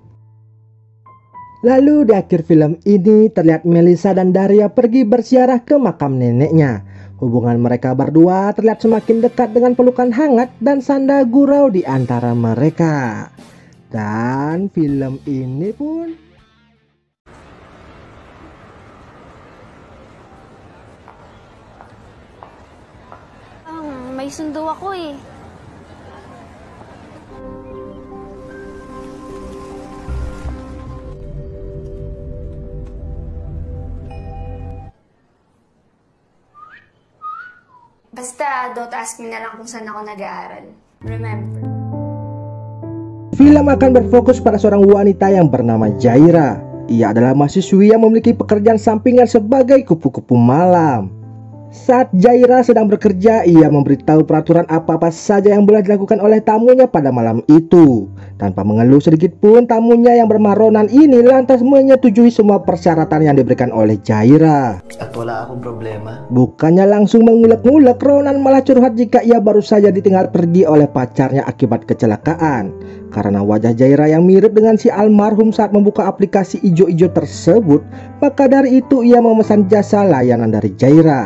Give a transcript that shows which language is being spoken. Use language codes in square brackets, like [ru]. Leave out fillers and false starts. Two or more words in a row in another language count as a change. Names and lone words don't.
[id] Lalu di akhir film ini terlihat Melisa dan Daria pergi berziarah ke makam neneknya. Hubungan mereka berdua terlihat semakin dekat dengan pelukan hangat dan sanda gurau di antara mereka. Dan film ini pun [tl] may sundo ako eh. Basta, [en] don't ask me [tl] na lang kung saan ako nag-aaral. Remember. [id] film akan berfokus pada seorang wanita yang bernama Jaira. Ia adalah mahasiswi yang memiliki pekerjaan sampingan sebagai kupu-kupu malam. Saat Jaira sedang bekerja, ia memberitahu peraturan apa-apa saja yang boleh dilakukan oleh tamunya pada malam itu. Tanpa mengeluh sedikit pun, tamunya yang bernama Ronan ini lantas menyetujui semua persyaratan yang diberikan oleh Jaira. [tl] At wala akong problema. [id] Bukannya langsung mengulek-ngulek, Ronan malah curhat jika ia baru saja ditinggal pergi oleh pacarnya akibat kecelakaan. Karena wajah Jaira yang mirip dengan si almarhum saat membuka aplikasi ijo-ijo tersebut, maka dari itu ia memesan jasa layanan dari Jaira.